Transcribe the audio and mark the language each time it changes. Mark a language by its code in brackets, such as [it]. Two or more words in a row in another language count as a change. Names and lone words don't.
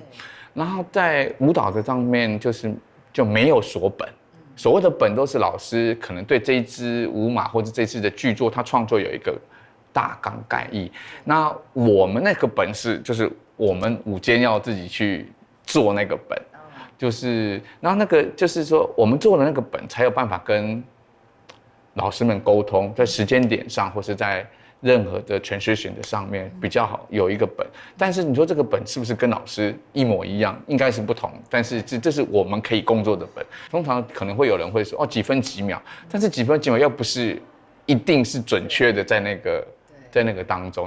[zh] 然後在舞蹈的上面就沒有所本，所謂的本都是老師可能對這一支舞碼或者這次的劇作，他創作有一個大綱概意。那我們那個本是就是我們舞間要自己去做那個本，就是然後那個就是說我們做的那個本才有辦法跟老師們溝通，在時間點上或是在任何的 transition 的上面比较好有一个本。但是你说这个本是不是跟老师一模一样？应该是不同，但是这是我们可以工作的本。通常可能会有人会说几分几秒，但是几分几秒又不是一定是准确的在那个当中。